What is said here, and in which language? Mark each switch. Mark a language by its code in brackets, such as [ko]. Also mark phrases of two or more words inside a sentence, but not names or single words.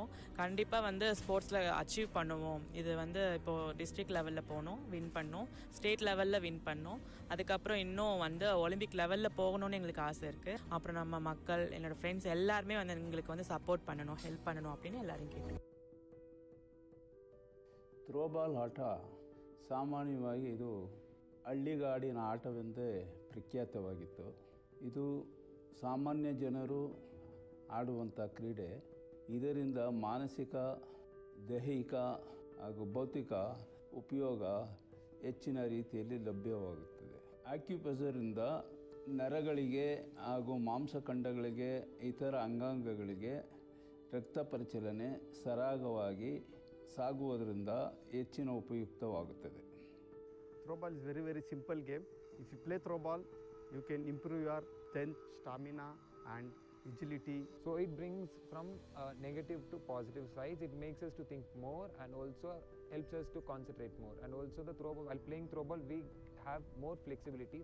[ta] கண்டிப்பாக வந்து ஸ்போர்ட்ஸில் அச்சீவ் பண்ணுவோம். இது வந்து இப்போது [en] district level [ta] போனோம், வின் பண்ணோம், [en] state level [ta] வின் பண்ணோம். அதுக்கப்புறம் இன்னும் வந்து ஒலிம்பிக் லெவலில் போகணும்னு எங்களுக்கு ஆசை இருக்குது. அப்புறம் நம்ம மக்கள், என்னோடய ஃப்ரெண்ட்ஸ் எல்லாருமே வந்து எங்களுக்கு வந்து சப்போர்ட் பண்ணணும், ஹெல்ப் பண்ணணும் அப்படின்னு எல்லாரும் கேட்குறேன். [kn] ಥ್ರೋಬಾಲ್ ಆಟ ಸಾಮಾನ್ಯವಾಗಿ ಇದು ಹಳ್ಳಿಗಾಡಿನ ಆಟವೆಂದೇ ಪ್ರಖ್ಯಾತವಾಗಿತ್ತು. ಇದು ಸಾಮಾನ್ಯ ಜನರು ಆಡುವಂಥ ಕ್ರೀಡೆ. ಇದರಿಂದ ಮಾನಸಿಕ, ದೈಹಿಕ ಹಾಗೂ ಭೌತಿಕ ಉಪಯೋಗ ಹೆಚ್ಚಿನ ರೀತಿಯಲ್ಲಿ ಲಭ್ಯವಾಗುತ್ತದೆ. ಆಕ್ಯುಪ್ರೆಷರಿಂದ ನರಗಳಿಗೆ ಹಾಗೂ ಮಾಂಸಖಂಡಗಳಿಗೆ, ಇತರ ಅಂಗಾಂಗಗಳಿಗೆ ರಕ್ತ ಪರಿಚಲನೆ ಸರಾಗವಾಗಿ ಸಾಗುವುದರಿಂದ ಹೆಚ್ಚಿನ ಉಪಯುಕ್ತವಾಗುತ್ತದೆ. [en] Throwball is very simple game. If you play throwball, you can improve your strength, stamina and agility. So it brings from negative to positive sides. It makes us to think more and also helps us to concentrate more. And also the throwball, while playing throwball, we have more flexibility.